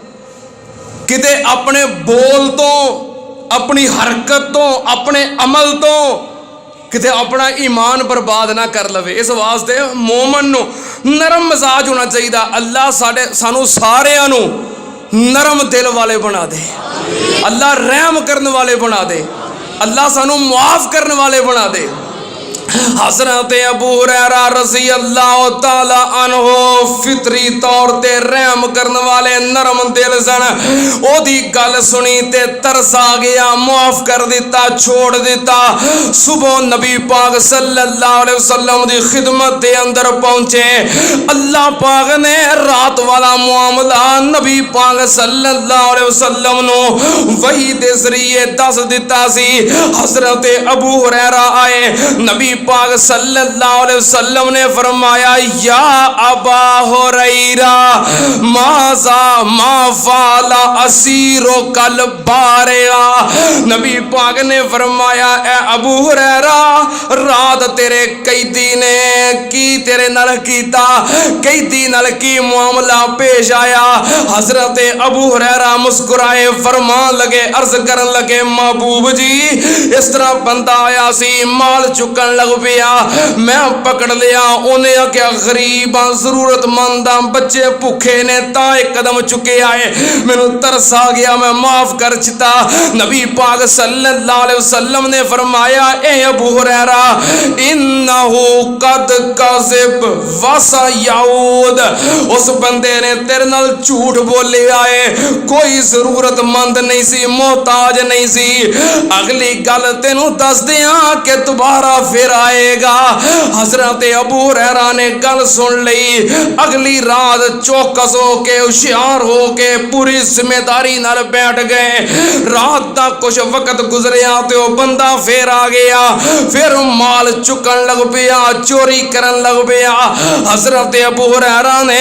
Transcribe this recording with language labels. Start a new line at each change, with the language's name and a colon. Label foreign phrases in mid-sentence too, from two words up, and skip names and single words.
Punjabi: کتے اپنے بول تو، اپنی حرکت تو، اپنے عمل تو کتے اپنا ایمان برباد نہ کر لوے. اس واسطے مومن نوں نرم مزاج ہونا چاہیے. اللہ سانوں ساریاں نوں نرم دل والے بنا دے، اللہ رحم کرنے والے بنا دے، اللہ سانوں معاف کرنے والے بنا دے. حضرت ابو ہریرہ
Arabic: رضي الله تعالى عنه
Punjabi: فطری طور تے رحم کرنے والے نرم دل سن. اودی گل سنی تے ترس آ گیا، معاف کر دتا، چھوڑ دتا. صبح نبی پاک
Arabic: صلى الله عليه وسلم
Punjabi: دی خدمت دے اندر پہنچے. اللہ پاک نے رات والا معاملہ نبی پاک
Arabic: صلى الله عليه وسلم
Punjabi: نو وحی دے ذریعے دس دتا سی. حضرت ابو ہریرہ آئے، نبی پاک
Arabic: صلى الله عليه وسلم
Punjabi: نے فرمایا
Arabic: يا أبا هريرة ماذا ما فعل أسيرك البارحة.
Punjabi: نبی پاک نے فرمایا اے ابو ہریرہ رات تیرے قیدی نے کی تیرے نال کیتا، قیدی نال کی معاملہ پیش آیا. حضرت ابو ہریرہ مسکرائے، فرمان لگے، عرض کرن لگے محبوب جی اس طرح بندہ آیا سی، مال چکن लग لگ پیا میں پکڑ لیا انہیں آکھیا غریباں ضرورت منداں بچے بھوکے نے تا ایک قدم چکے آئے مینوں ترس آ گیا میں معاف کر چتا نبی پاک
Arabic: صلی اللہ علیہ وسلم
Punjabi: نے فرمایا اے ابو ہریرہ
Arabic: انہو قد کذب وسیعود
Punjabi: اس بندے نے تیرے نال جھوٹ بولے آئے کوئی ضرورت مند نہیں سی محتاج نہیں سی اگلی گل تینوں دس دیاں کہ دوبارہ پھر آئے گا حضرت ابو ہریرہ نے گل سن لئی اگلی رات چوکس ہو کے ہوشیار ہو کے پوری ذمہ داری نال بیٹھ گئے رات دا کچھ وقت گزریا تے وہ بندہ پھر آ گیا پھر مال چکن لگ پیا چوری کرن لگ پیا حضرت ابو ہریرہ نے